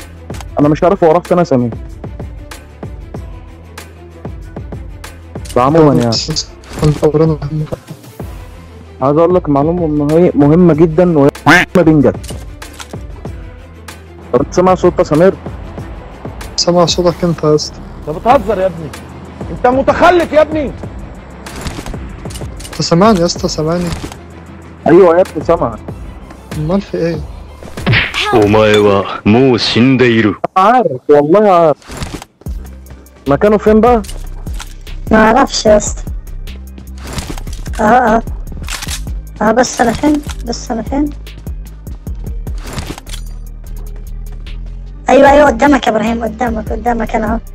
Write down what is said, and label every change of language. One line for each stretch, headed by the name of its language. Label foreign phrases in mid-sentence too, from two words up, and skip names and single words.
Arabic: انا مش عارف هو راح فين يا سمير. عموما يعني عايز اقول لك معلومه مهمه جدا وهي ما بينجت. طب انت سامع صوت يا سمير؟ سامع صوتك انت يا اسطى. انت بتهزر يا ابني، انت متخلف يا ابني. انت سامعني يا اسطى؟ سامعني؟ ايوه يا ابني سامعك. امال في ايه؟
Japanese: お前はもう死んでいる。
Arabic: عارف والله عارف. مكانه فين بقى؟ ما اعرفش يا اسطى. بس انا فين؟ ايوه قدامك يا ابراهيم، قدامك انا اهو.